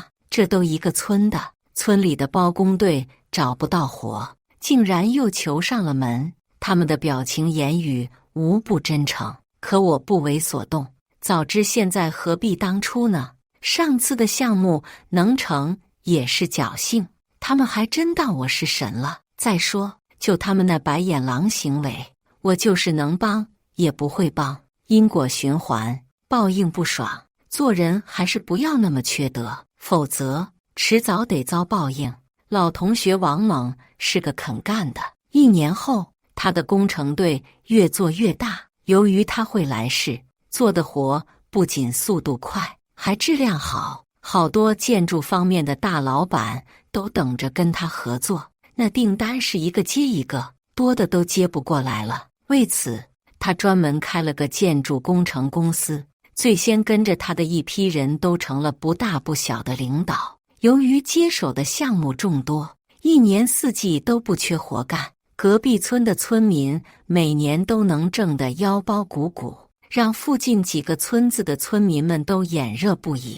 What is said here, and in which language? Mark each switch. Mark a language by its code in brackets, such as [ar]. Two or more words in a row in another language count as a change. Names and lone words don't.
[zh] 這都一個村的，村裡的包工隊找不到活，竟然又求上了門，他們的表情言語無不真誠。可我不為所動，早知現在何必當初呢？上次的項目能成也是僥倖，他們還真當我是神了。再說，就他們那白眼狼行為，我就是能帮也不會幫。因果循環，報應不爽，做人還是不要那麼缺德，否則遲早得遭報應。老同學王猛是個肯幹的。1年後，他的工程隊越做越大。由於他會來事，做的活不僅速度快，還質量好，好多建築方面的大老闆都等着跟他合作。那訂單是一個接一個，多的都接不過來了。為此，他專門開了個建築工程公司。最先跟着他的一批人都成了不大不小的領導。由於接手的項目眾多，一年四季都不缺活幹。隔壁村的村民每年都能掙得腰包鼓鼓，讓附近幾個村子的村民們都眼熱不已。